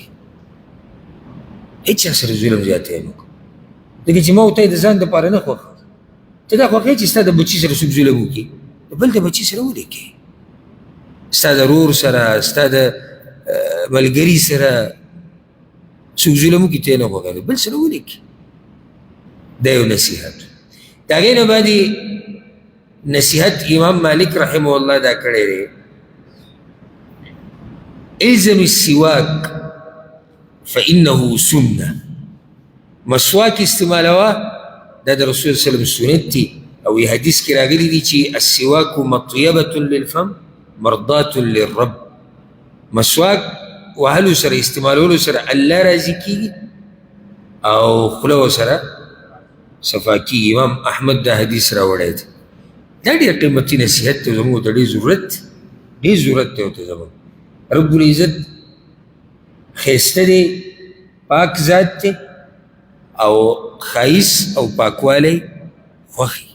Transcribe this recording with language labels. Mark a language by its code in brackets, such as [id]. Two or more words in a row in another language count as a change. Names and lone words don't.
[ps] هېڅ چا سره ظلم زیاتی مه کوه ځکه چې ما ورته د ځان دپاره نه خوښه ته دا خوښوې چې ستا د بچي سره څوک ظلم وکړي د بل د بچي سره ولې کوې ستا د رور سره ستا د ملګري سره څوک ظلم وکړي ته یې نه خوښوې بل سره ولې کوې دا یو نصیحت. د هغې نه باندې نصیحت امام مالک [ar] رحمه الله [ps] دا کړی دی [ar] الزم السواک فإنه سنة. [ps] مسواک استعمالوه دا د رسول [ar] صلی الله علیه وسلم [ps] سنت دی او یې حدیث کې راغلی دی چې [ar] السواک مطیبة للفم مرضات للرب. [ps] مسواک وهلو سره استعمالولو سره الله راضي کېږي او خوله ورسره صفا کېږي. امام احمد دا حدیث راوړی دی. دا ډېر قیمتي نصیحت دی زموږ ته ډېر ضرورت دی ورته زموږ رب العزت ښایسته دی پاک ذات دی او ښایست او پاکوالی خوښي.